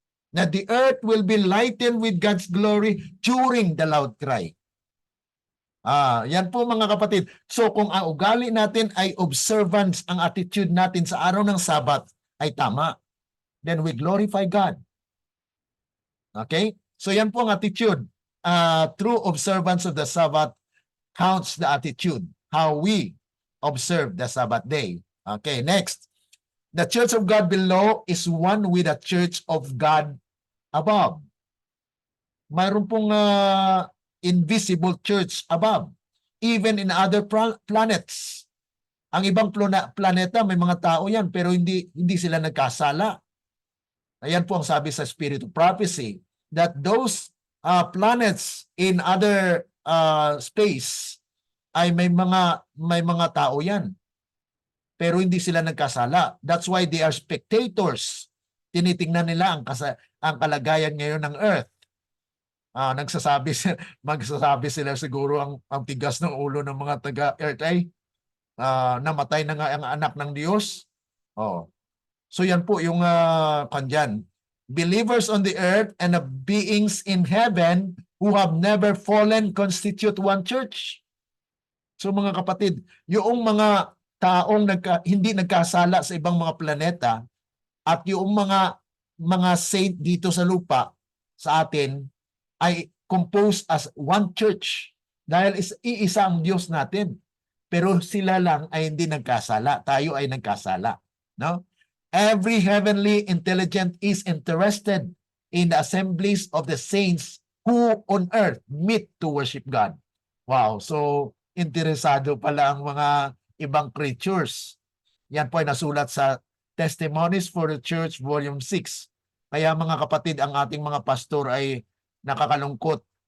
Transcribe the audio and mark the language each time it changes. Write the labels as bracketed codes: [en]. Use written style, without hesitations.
[en] Na the earth will be lightened with God's glory during the loud cry. [tl] Yan po mga kapatid. So kung ang ugali natin ay observance, ang attitude natin sa araw ng Sabat ay tama, [en] then we glorify God. [tl] Okay? So yan po ang attitude. [en] True observance of the Sabbath counts the attitude, how we observe the Sabbath day. Okay, next. The church of God below is one with the church of God above. [tl] Mayroon pong [en] invisible church above, even in other planets. [tl] Ang ibang planeta may mga tao yan, pero hindi sila nagkasala. Ayan po ang sabi sa Spirit of Prophecy, [en] that those planets in other space [tl] ay may mga tao yan, pero hindi sila nagkasala. [en] That's why they are spectators. [tl] Tinitingnan nila ang kalagayan ngayon ng Earth. Magsasabi sila siguro ang tigas ng ulo ng mga taga-Earth ay namatay na nga ang anak ng Diyos. So yan po yung kanyan. [en] Believers on the earth and the beings in heaven who have never fallen constitute one church. [tl] So mga kapatid, yung mga taong hindi nagkasala sa ibang mga planeta at yung mga saint dito sa lupa sa atin ay [en] composed as one church [tl] dahil iisa ang Diyos natin. Pero sila lang ay hindi nagkasala. Tayo ay nagkasala. No? [en] Every heavenly intelligent is interested in the assemblies of the saints who on earth meet to worship God. Wow. [tl] So, interesado pala ang mga ibang creatures. Yan po ay nasulat sa Testimonies for the Church, Volume 6. Kaya mga kapatid, ang ating mga pastor ay nakakalungkot.